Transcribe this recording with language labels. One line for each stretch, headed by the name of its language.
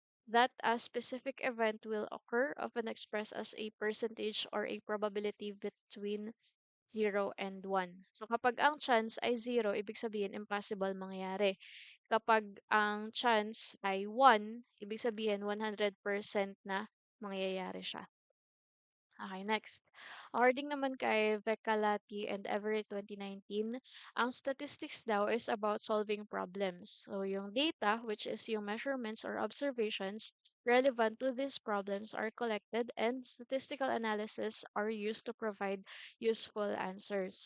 English: that a specific event will occur, often expressed as a percentage or a probability between 0 and 1.
Filipino: So kapag ang chance ay 0, ibig sabihin impossible mangyari. Kapag ang chance ay 1, ibig sabihin 100% na mangyayari siya.
English: Okay, next. According
Filipino: naman kay
English: Vecalati and Everett 2019,
Filipino: ang statistics daw
English: is about solving problems.
Filipino: So yung
English: data, which is
Filipino: yung
English: measurements or observations relevant to these problems are collected and statistical analysis are used to provide useful answers.